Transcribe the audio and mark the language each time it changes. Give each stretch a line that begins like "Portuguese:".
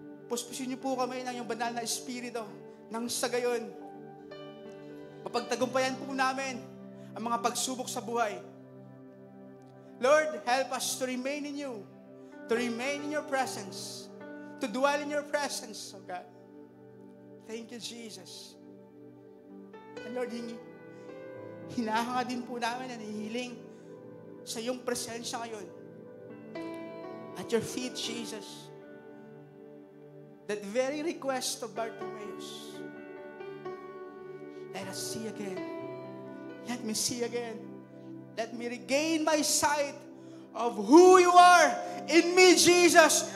Filipino: Puspusin niyo po kami ng iyong banal na Espiritu, nang sa gayon, mapagtagumpayan po namin ang mga pagsubok sa buhay.
English: Lord, help us to remain in you, to remain in your presence, to dwell in your presence, oh God. Thank you, Jesus.
Filipino: And Lord, hinahanga din po namin ang hihiling sa iyong presensya ngayon.
English: At your feet, Jesus. That very request of Bartimeus. Let us see again. Let me see again. Let me regain my sight of who you are in me, Jesus.